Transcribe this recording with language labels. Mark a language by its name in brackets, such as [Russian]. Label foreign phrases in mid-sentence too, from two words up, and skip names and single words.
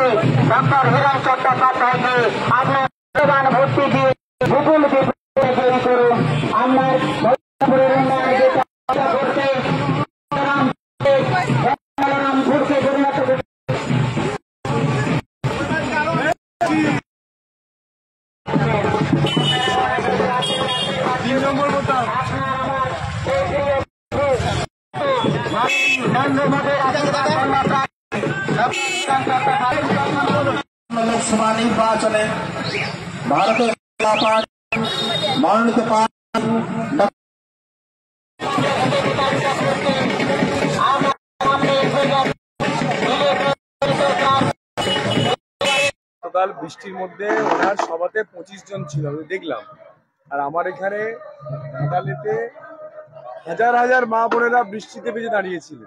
[Bangla] डॉक्टर हिरण चट्टोपाध्यायকে আপনার প্রধান ভোটটি দিয়ে বিপুল জয়ী করুন। আমার বলরামপুরের উন্নয়নে করতে বলরামপুরকে পরিণত করুন। 3 নম্বর বোতাম লোকসভা নির্বাচনে ভারতীয় জনতা পার্টি মনোনীত গতকাল বৃষ্টির মধ্যে ওনার সভাতে 25 জন ছিল, আমি দেখলাম। আর আমার এখানে ঘাটালেতে হাজার হাজার মা বোনেরা বৃষ্টিতে ভিজে দাঁড়িয়েছিলেন।